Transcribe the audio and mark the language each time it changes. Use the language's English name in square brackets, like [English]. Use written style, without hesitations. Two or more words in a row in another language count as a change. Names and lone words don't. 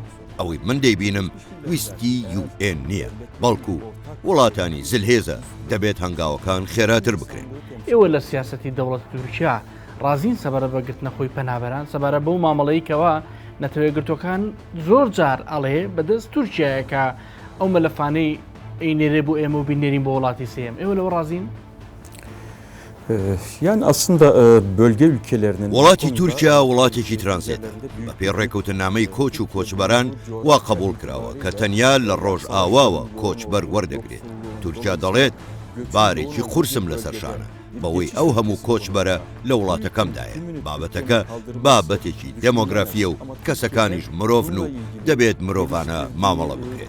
[Central Kurdish] ئەوەی من دەیبینم ویستی UN نییە، بەڵکو وڵاتانی زلهێزە دەبێت هەنگاوەکان خێراتر بکرێن. ئێوە لە سیاسەتی دەوڵەت تورکیا ڕازین سەبارە بەگرتنەخۆی پەنابەران سەبارە بەو مامەڵەیەکەوە نەتەوەی گرتوەکان زۆر جار ئەڵێ بەدەست تورکیایە کە ئەو مەلەفانەی ئەینێرێ بۆ ئێمە و بینێرین بۆ وڵاتی سێم. ئێوە لەوە ڕازین؟ [Turkish] Yani aslında bölge ülkelerinin [Central Kurdish] وڵاتی تورکیا وڵاتێکی ترانزیتە بە پێ ڕێکەوتنامەی کۆچ و کۆچبەران وا قبول کراوە کە تەنیا لە ڕۆژ ئاواوە کۆچبەر وەردەگرێت. تورکیا دەڵێت بارێکی قورسم لەسەرشانە بەوەی ئەو هەموو کۆچبەرە لە وڵاتەکەمدایە. بابەتەکە بابەتێکی دەمۆگرافیە و کەسەکانیش مرۆڤن و دەبێت مرۆڤانە مامەڵە بکرێت.